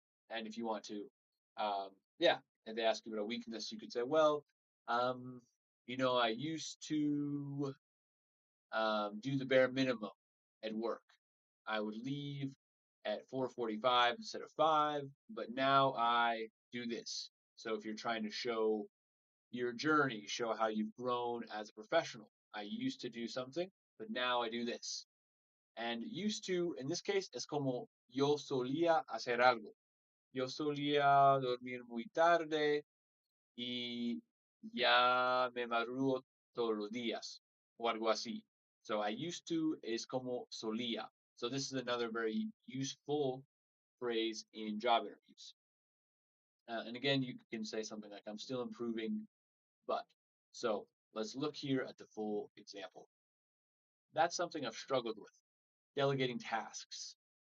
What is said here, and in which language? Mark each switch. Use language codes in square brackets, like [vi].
[en] And if you want to, yeah, and they ask you about a weakness, you could say, well, um, I used to do the bare minimum at work. I would leave at 4:45 instead of 5, but now I do this. So if you're trying to show your journey, show how you've grown as a professional. I used to do something, but now I do this. And used to, in this case, es como yo solía hacer algo. [es] Yo solía dormir muy tarde y ya me madrugo todos los días o algo así. [en] So I used to is como solía. So this is another very useful phrase in job interviews. And again, you can say something like, I'm still improving, but. So let's look here at the full example. That's something I've struggled with, delegating tasks.